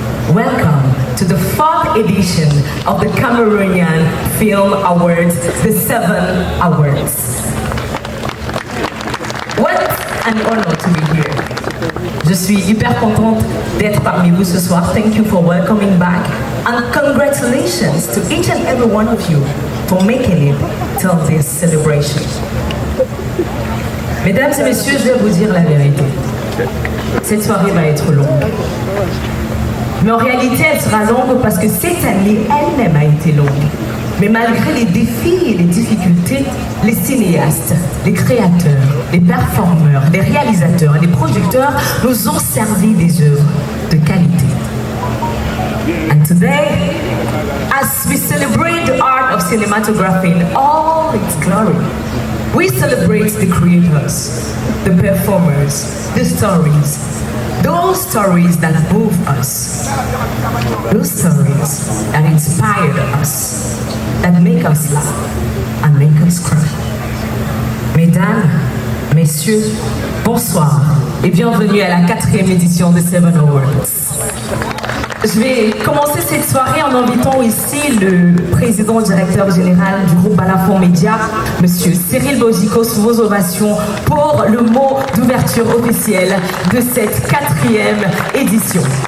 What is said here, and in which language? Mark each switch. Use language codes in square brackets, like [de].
[en] Welcome to the 4th edition of the Cameroonian Film Awards, the 7 Awards. What an honor to be here. [fr] Je suis hyper contente d'être parmi vous ce soir. [en] Thank you for welcoming back and congratulations to each and every one of you for making it till this celebration. [fr] Mesdames et messieurs, je vais vous dire la vérité. Cette soirée va être longue. Mais en réalité, elle sera longue parce que cette année elle-même a été longue. Mais malgré les défis et les difficultés, les cinéastes, les créateurs, les performeurs, les réalisateurs et les producteurs nous ont servi des œuvres de qualité. [en] And today, as we celebrate the art of cinematography in all its glory, we celebrate the creators, the performers, the stories, those stories that move us, those stories that inspire us, that make us laugh and make us cry. [fr] Mesdames, messieurs, bonsoir et bienvenue à la 4e édition des Seven Awards. Je vais commencer cette soirée en invitant ici le président directeur général du groupe Balafon Média, monsieur Cyril Bogico, sous vos ovations pour le mot d'ouverture officielle de cette 4e édition.